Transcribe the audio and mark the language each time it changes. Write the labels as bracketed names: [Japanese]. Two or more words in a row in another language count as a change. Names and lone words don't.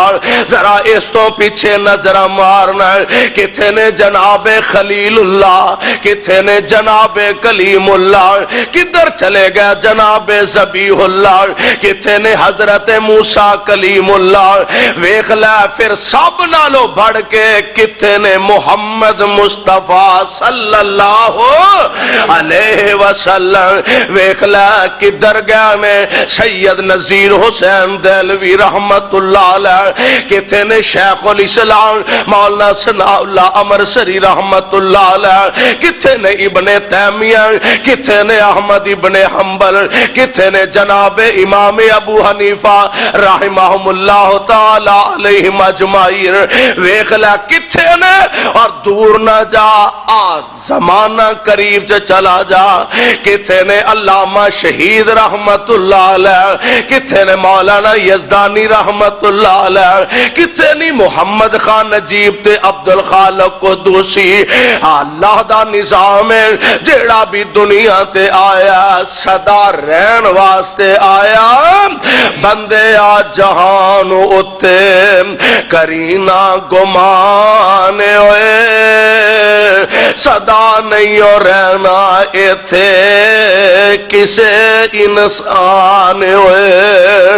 [Punjabi] ذرا اس تو پیچھے نظر مارنا، کتھے نے جنابِ خلیل اللہ، کتھے نے جنابِ کلیم اللہ، کدھر چلے گئے جنابِ ذبیح اللہ، کتھے نے حضرت موسیٰ کلیم اللہ. ویکھ لے پھر سب نالوں بڑھ کے کتھے نے محمد مصطفیٰ [Arabic] صلى الله عليه وسلم. [Punjabi] ویکھ لے کدھر گئے نے سید نذیر حسین دہلوی [Arabic] رحمة الله عليه, [Punjabi] کتھے نے شیخ الاسلام مولانا ثناء اللہ امرتسری [Arabic] رحمة الله عليه, [Punjabi] کتھے نے ابنِ تیمیہ، کتھے نے احمد ابنِ حنبل، کتھے نے جنابِ امام ابو حنیفہ [Arabic] رحمه الله تعالى عليهم أجمعين. [Punjabi] ویکھ لا کتھے نے، اور دور نہ جا اج زمانہ قریب چ چلا جا، کتھے نے علامہ شہید [Arabic] رحمة الله عليه, [Punjabi] کتھے نے مولانا یزدانی [Arabic] رحمة الله عليه, [Punjabi] کتھے نہیں محمد خان نجیب تے عبد الخالق قدوسی. اللہ دا نظام ہے جیہڑا بھی دنیا تے آیا سدا رہن واسطے آیا. بندے آ جہان اتے کرینا گمان ہوئے، سدا نہیں ہو رہنا ایتھے کسے انسان ہوئے.